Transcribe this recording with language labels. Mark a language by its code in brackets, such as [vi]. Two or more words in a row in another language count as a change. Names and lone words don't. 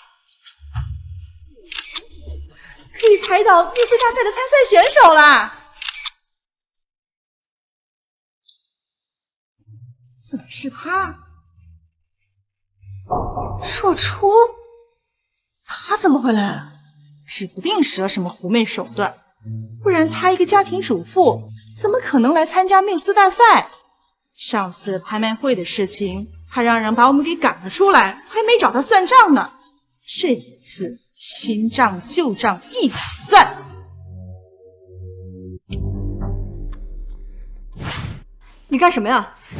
[zh] 可以拍到缪斯大賽的參賽選手啦！怎麼是他？若初，他怎麼會來？指不定使了什麼狐媚手段，不然他一個家庭主婦，怎麼可能來參加繆斯大賽？上次拍賣會的事情，還讓人把我們給趕了出來，還沒找他算賬呢。這一次，新賬舊賬一起算。你幹什麼呀？